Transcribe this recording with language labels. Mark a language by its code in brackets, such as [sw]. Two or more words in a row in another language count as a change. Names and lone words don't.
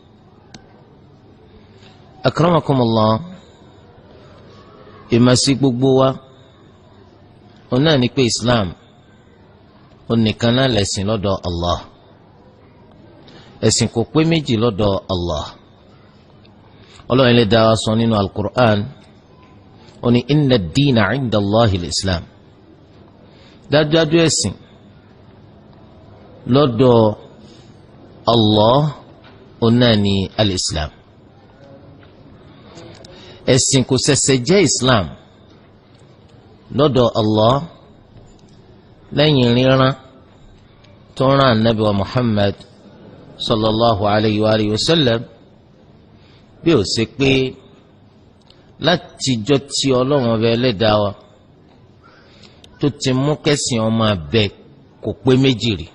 [yo] akramakumullah, ìmọ̀sí gbogbo wa òun náà ni pé Islam òun nìkan náà lẹ̀sìn lọ́dọ̀ Allah. ẹ̀sìn kò pé méjì lọ́dọ̀ Allah. Ọlọ́run Ẹlẹ́dàá wa sọ nínú al-Qur'an ó ní [ar] إن الدين عند الله الإسلام. [yo] dájúdájú ẹ̀sìn lọ́dọ̀ Allah òun náà ni al-Islam. ẹ̀sìn kò ṣẹ̀ṣẹ̀ jẹ́ Islam lọ́dọ̀ Allah lẹ́yìn ríran tó rán Ànábì wa Muhammad [ar] صلى الله عليه وسلم, [yo] bí ó ṣe pé látijọ́ tí Ọlọ́run ọba Ẹlẹ́dàá wa tó ti mú kẹ́sìn ọmọ abẹ kò pé méjì rí.